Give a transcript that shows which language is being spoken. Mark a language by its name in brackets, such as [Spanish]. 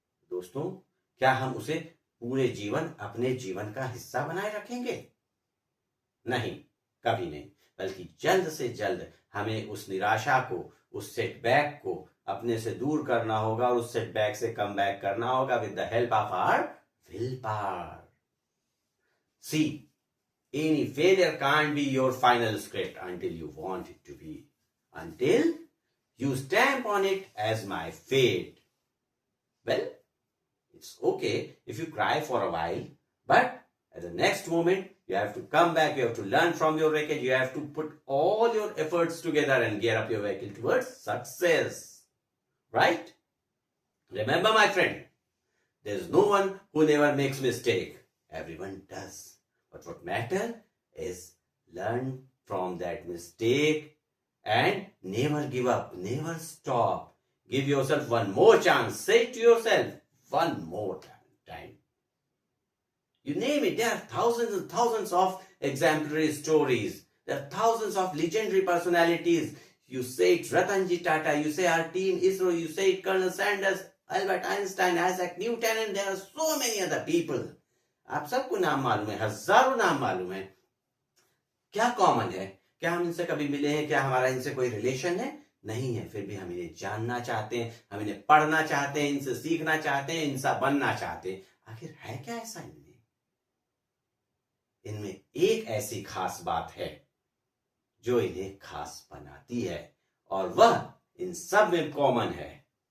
[Hindi] दोस्तों, क्या हम उसे पूरे जीवन अपने जीवन का हिस्सा बनाए रखेंगे? नहीं, कभी नहीं। बल्कि जल्द से जल्द हमें उस निराशा को, उस सेटबैक को अपने से दूर करना होगा और उस सेटबैक से कम बैक करना होगा [English] With the help of our will power. See, any failure can't be your final script until you want it to be, until you stamp on it as my fate. Well, it's okay if you cry for a while, but at the next moment you have to come back, you have to learn from your wreckage, you have to put all your efforts together and gear up your vehicle towards success. Right? Remember, my friend, there's no one who never makes mistake. Everyone does. But what matters is learn from that mistake and never give up, never stop. Give yourself one more chance. Say it to yourself, one more time. You name it, there are thousands and thousands of exemplary stories. There are thousands of legendary personalities. You say it Ratanji Tata, you say our team ISRO, you say it Colonel Sanders, Albert Einstein, Isaac Newton, and there are so many other people. [Hindi] आप सबको नाम मालूम है, हजारों नाम मालूम है। क्या कॉमन है? क्या हम इनसे कभी मिले हैं? क्या हमारा इनसे कोई रिलेशन है? नहीं है। फिर भी हम इन्हें जानना चाहते हैं, हम इन्हें पढ़ना चाहते हैं, इनसे सीखना चाहते हैं, इनसा बनना चाहते हैं। आखिर है क्या ऐसा इनमें? इनमें एक ऐसी खास बात है जो इन्हें खास बनाती है, और वह इन सब में कॉमन है।